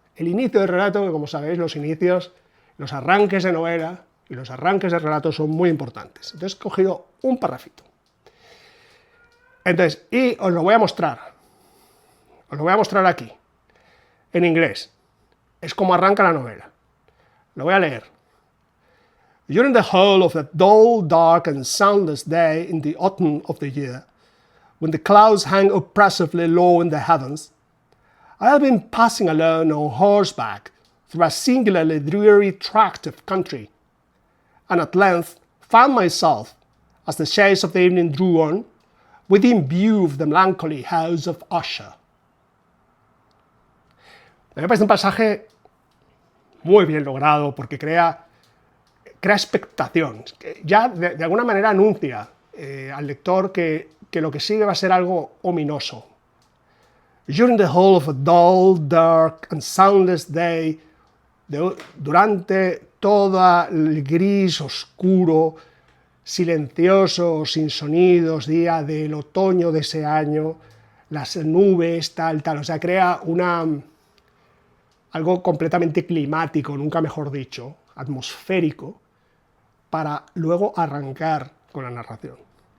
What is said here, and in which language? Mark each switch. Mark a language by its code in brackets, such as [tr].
[es] El inicio del relato, que como sabéis, los inicios, los arranques de novela y los arranques de relato son muy importantes. Entonces he cogido un parrafito. Entonces, y os lo voy a mostrar. Os lo voy a mostrar aquí, en inglés. Es como arranca la novela. Lo voy a leer. [en] During the whole of that dull, dark and soundless day in the autumn of the year, when the clouds hang oppressively low in the heavens, I have been passing alone on horseback through a singularly dreary tract of country, and at length found myself, as the shades of the evening drew on, within view of the melancholy house of Usher. [es] Me parece un pasaje muy bien logrado porque crea expectación. Ya de alguna manera anuncia al lector que lo que sigue va a ser algo ominoso. [en] During the whole of a dull, dark and soundless day, [es] durante todo el gris, oscuro, silencioso, sin sonidos, día del otoño de ese año, las nubes, tal, o sea, crea algo completamente climático, nunca mejor dicho, atmosférico, para luego arrancar con la narración.